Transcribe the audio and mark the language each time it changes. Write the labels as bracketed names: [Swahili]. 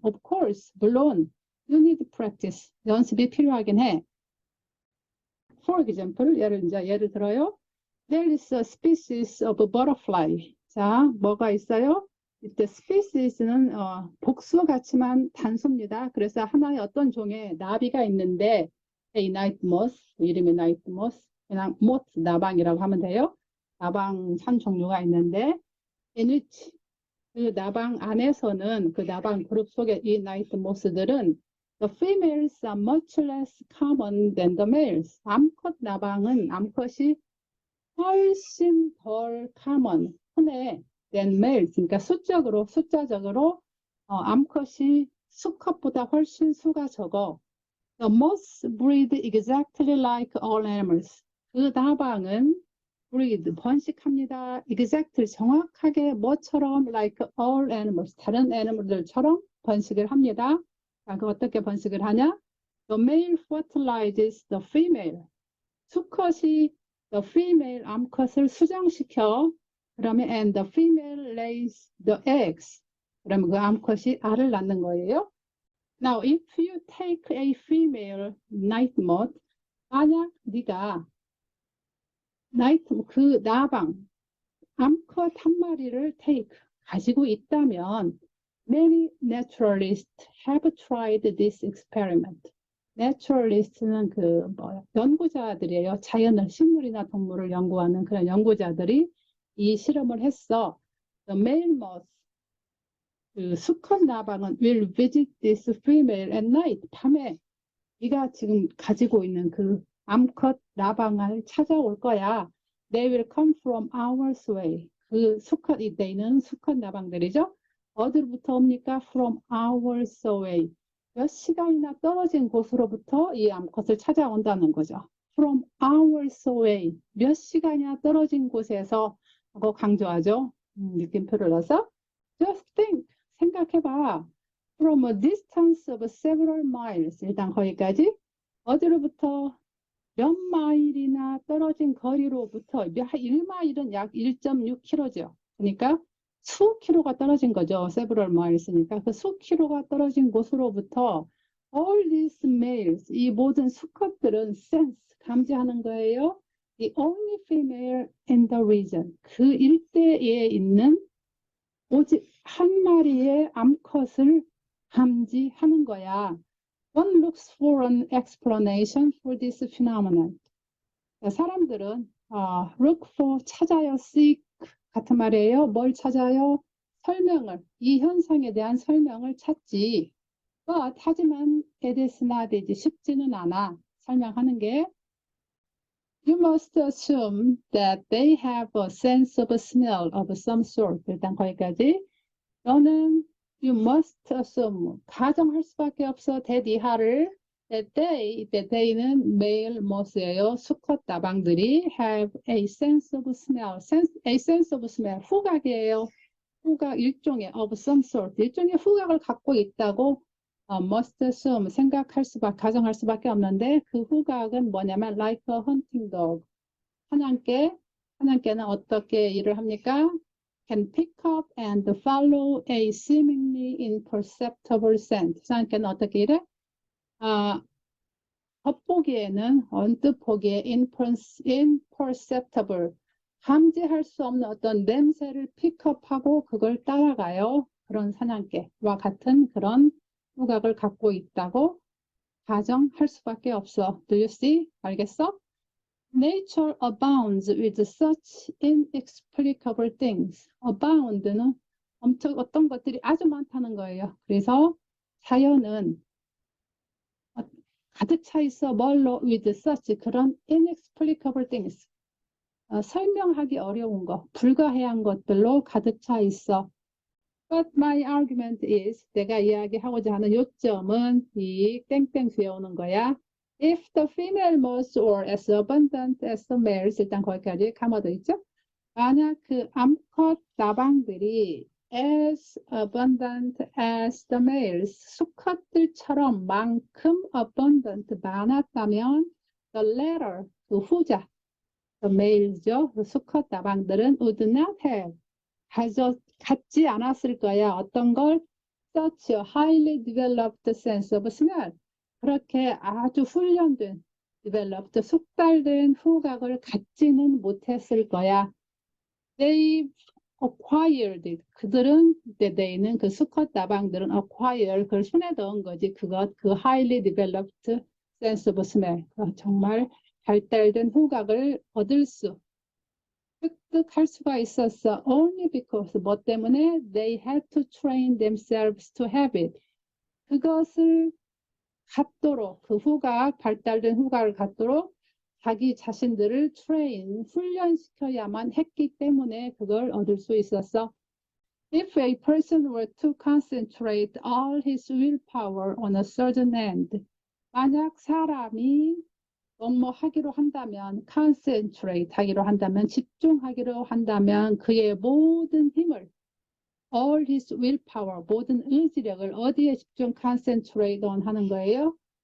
[English] Of course, [Korean] 물론 [English] you need practice. [Korean] 연습이 필요하긴 해. [English] For example, [Korean] 예를 들어요. [English] There is a species of butterfly. [Korean] 자, 뭐가 있어요? 이때 species는 복수 같지만 단수입니다. 그래서 하나의 어떤 종의 나비가 있는데 [English] A night moth, [Korean] 이름이 night moth, 그냥 moth, 나방이라고 하면 돼요. 나방 한 종류가 있는데 [English] in which [Korean] 그 나방 안에서는 그 나방 그룹 속에 이 night moth들은 [English] the females are much less common than the males. [Korean] 암컷 나방은 암컷이 훨씬 덜 common, 흔해 [English] than males. [Korean] 그러니까 숫자적으로 암컷이 수컷보다 훨씬 수가 적어. [English] The moths breed exactly like all animals. [Korean] 그 나방은 breed, 번식합니다. exactly, 정확하게 뭐처럼 [English] like all animals, [Korean] 다른 애니멀들처럼 번식을 합니다. 자, 그 어떻게 번식을 하냐? [English] The male fertilizes the female. [Korean] 수컷이 [English] the female [Korean] 암컷을 수정시켜. 그러면 [English] and the female lays the eggs. [Korean] 그러면 그 암컷이 알을 낳는 거예요. [English] Now, if you take a female night moth, [Korean] 만약 네가 그 나방 암컷 한 마리를 가지고 있다면 [English] many naturalists have tried this experiment. [Korean] naturalist는 연구자들이에요. 자연을, 식물이나 동물을 연구하는 그런 연구자들이 이 실험을 했어. [English] The male moth, [Korean] 그 수컷 나방은 [English] will visit this female at night. [Korean] 밤에 네가 지금 가지고 있는 그 암컷 나방을 찾아올 거야. [English] They will come from hours away. [Korean] 그 수컷, 이때는 수컷 나방들이죠. 어디로부터 옵니까? [English] From hours away. [Korean] 몇 시간이나 떨어진 곳으로부터 이 암컷을 찾아온다는 거죠. [English] From hours away. [Korean] 몇 시간이나 떨어진 곳에서 하고 강조하죠. 느낌표를 넣어서 [English] just think. [Korean] 생각해봐. [English] From a distance of several miles. [Korean] 일단 거기까지. 어디로부터 몇 마일이나 떨어진 거리로부터 1마일은 약 1.6km죠. 그러니까 수 킬로가 떨어진 거죠. several miles니까 그 수 킬로가 떨어진 곳으로부터 [English] all these males, [Korean] 이 모든 수컷들은 sense, 감지하는 거예요. [English] The only female in the region. [Korean] 그 일대에 있는 오직 한 마리의 암컷을 감지하는 거야. [English] One looks for an explanation for this phenomenon. [Korean] 사람들은 [English] look for, [Korean] 찾아요, seek 같은 말이에요. 뭘 찾아요? 설명을, 이 현상에 대한 설명을 찾지. 하지만 [English] it is not easy. [Korean] 쉽지는 않아. 설명하는 게. [English] You must assume that they have a sense of smell of some sort. [Korean] 일단 거기까지. 너는 [English] you must assume, [Korean] 가정할 수밖에 없어. that 이하를 that they는 male moths예요. 수컷 나방들이 [English] have a sense of smell. a sense of smell. [Korean] 후각이에요. 후각, 일종의 [English] of some sort. [Korean] 일종의 후각을 갖고 있다고 [English] must assume, [Korean] 가정할 수밖에 없는데 그 후각은 뭐냐면 [English] like a hunting dog. [Korean] 사냥개는 어떻게 일을 합니까? [English] Can pick up and follow a seemingly imperceptible scent. [Korean] 사냥개는 어떻게 일해? 겉보기에는 언뜻 보기에 imperceptible, 감지할 수 없는 어떤 냄새를 픽업하고 그걸 따라가요. 그런 사냥개와 같은 그런 후각을 갖고 있다고 가정할 수밖에 없어. [English] Do you see? [Korean] 알겠어? [English] Nature abounds with such inexplicable things. [Korean] abound는 어떤 것들이 아주 많다는 거예요. 그래서 자연은 가득 차 있어. 뭘로? [English] with such, [Korean] 그런 [English] inexplicable things. [Korean] 설명하기 어려운 것, 불가해한 것들로 가득 차 있어. [English] But my argument is, [Korean] 내가 이야기하고자 하는 요점은 이 땡땡 뒤에 오는 거야. [English] If the female moths were as abundant as the males, [Korean] 일단 거기까지 감아져 있죠. 만약 그 암컷 나방들이 [English] as abundant as the males, [Korean] 수컷들처럼 만큼 abundant, 많았다면 [English] the latter, [Korean] 그 후자, the males죠. 그 수컷 나방들은 [English] would not have, [Korean] 갖지 않았을 거야. 어떤 걸? [English] Such a highly developed sense of smell. [Korean] 그렇게 아주 훈련된, developed, 숙달된 후각을 갖지는 못했을 거야. [English] They acquired, [Korean] 그들은, they는 그 수컷 나방들은 acquire, 그걸 손에 넣은 거지. [English] 그 highly developed sense of smell. [Korean] 정말 발달된 후각을 얻을 수, 획득할 수가 있었어. [English] Only because, [Korean] 뭐 때문에? [English] They had to train themselves to have it. [Korean] 그것을 갖도록, 그 후각, 발달된 후각을 갖도록 자기 자신들을 train, 훈련시켜야만 했기 때문에 그걸 얻을 수 있었어. [English] If a person were to concentrate all his willpower on a certain end, [Korean] 만약 사람이 하기로 한다면, concentrate 하기로 한다면, 집중하기로 한다면 그의 모든 힘을, [English] all his willpower, [Korean] 모든 의지력을 어디에 집중 concentrate on 하는 거예요?